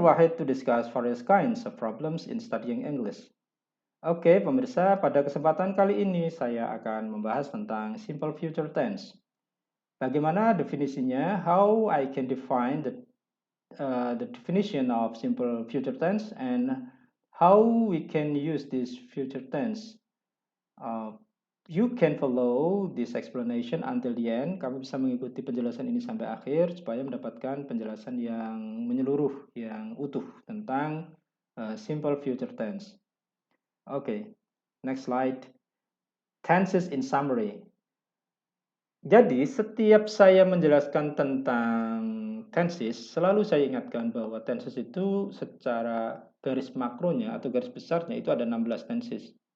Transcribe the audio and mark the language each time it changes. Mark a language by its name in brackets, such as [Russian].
[English] Wahid to discuss various kinds of problems in studying English. [Indonesian] Oke, pemirsa, pada kesempatan kali ini saya akan membahas tentang simple future tense. Bagaimana definisinya? [English] How I can define the definition of simple future tense and how we can use this future tense. Uh, you can follow this explanation until the end. [Indonesian] Kamu bisa mengikuti penjelasan ini sampai akhir supaya mendapatkan penjelasan yang menyeluruh, yang utuh tentang simple future tense. [English] Oke, next slide. Tenses in summary. [Indonesian] Jadi, setiap saya menjelaskan tentang tenses, selalu saya ingatkan bahwa tenses itu secara garis makronya atau garis besarnya itu ada 16 tenses.